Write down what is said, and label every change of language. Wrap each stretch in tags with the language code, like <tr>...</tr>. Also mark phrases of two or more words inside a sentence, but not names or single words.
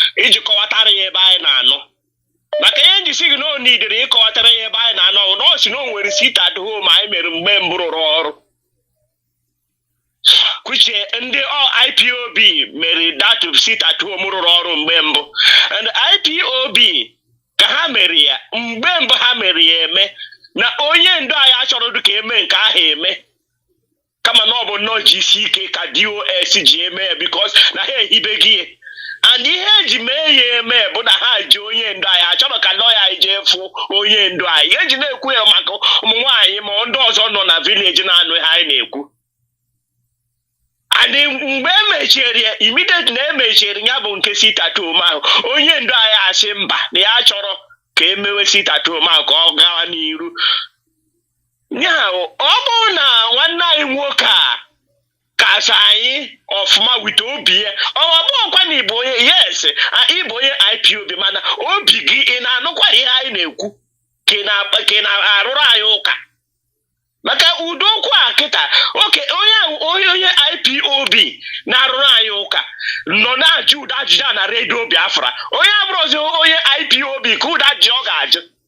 <ig>iji kọwatara ya ebe anyị na-anọ maka ihe njisi gị na o nidere ịkọwatara ya ebe anyị na-anọ na ọ si na o nwere</ig> <en>sit at home</en> <ig>anyị mere mgbe mbụ rụrụ ọrụ kwuche ndị IPOB mere</ig> <en>that sit at home</en> <ig>rụrụ ọrụ mgbe mbụ and IPOB ka ha mere ya mgbe mbụ ha mere ya eme na onye ndu anyị achọrọ ka eme nke ahụ eme kama na ọ bụ nnọọ ji isi ike ka DOS ji eme ya because na ha ehibeghị ya and ihe eji mee ya eme bụ na ha ji onye ndu anyị achọrọ ka lọya anyị jee fụ onye ndu anyị eji na-ekwu ya maka ụmụ nwaanyị ma ndị ọzọ nọ na vileji na-anụ ihe anyị na-ekwu and mgbe emechiere ya immediately na emechiere ya bụ nke</ig> <en>sit at home</en> <ig>ahụ onye ndu anyị asị mba na ya chọrọ ka emewe</ig> <en>sit at home</en> <ig>ahụ ka ọ gawa n'iru ya ọ bụrụ na nwanne anyị nwoke a kasị anyị ọfụma wite obi ya ọ bụghịkwa na ịbụ onye yes ịbụ onye IPOB mana obi gị ị na-anụkwa ihe anyị na-ekwu ka ị na-arụrụ anyị ụka maka ụdị okwu a kịta oke onye IPOB na-arụrụ anyị ụka nọ na-ajụ ụdị ajụjụ na redio Biafra onye abụrụzi onye IPOB ka ụdị ajụjụ ọ ga-ajụ</ig>